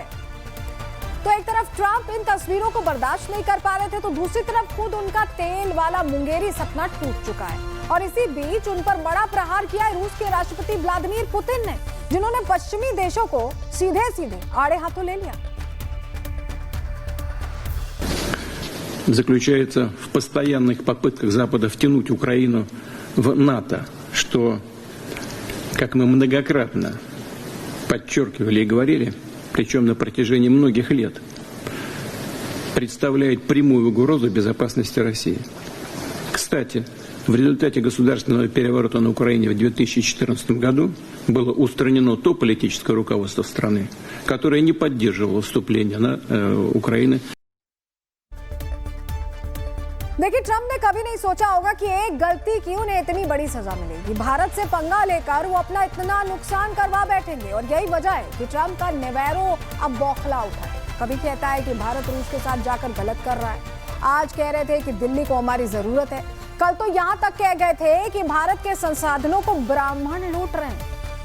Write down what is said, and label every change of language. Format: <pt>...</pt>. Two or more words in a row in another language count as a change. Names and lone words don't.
<hi>तो एक तरफ ट्रंप इन तस्वीरों को बर्दाश्त नहीं कर पा रहे थे, तो दूसरी तरफ खुद उनका तेल वाला मुंगेरी सपना टूट चुका है। और इसी बीच उन पर बड़ा प्रहार किया है रूस के राष्ट्रपति व्लादिमीर पुतिन ने, जिन्होंने पश्चिमी देशों को सीधे सीधे आड़े हाथों ले लिया।</hi> <ru>Заключается в постоянных попытках Запада втянуть Украину в НАТО, что, как мы многократно подчеркивали и говорили, причем на протяжении многих лет, представляет прямую угрозу безопасности России. Кстати, в результате государственного переворота на Украине в 2014 году было устранено то политическое руководство страны, которое не поддерживало вступление на Украины.</ru> <hi>देखिए, ट्रंप ने कभी नहीं सोचा होगा कि एक गलती की उन्हें इतनी बड़ी सजा मिलेगी। भारत से पंगा लेकर वो अपना इतना नुकसान करवा बैठेंगे, और यही वजह है कि ट्रंप का नेवेरो अब बौखला उठा है। कभी कहता है कि भारत रूस के साथ जाकर गलत कर रहा है, आज कह रहे थे कि दिल्ली को हमारी जरूरत है, कल तो यहाँ तक कह गए थे कि भारत के संसाधनों को ब्राह्मण लूट रहे हैं।</hi>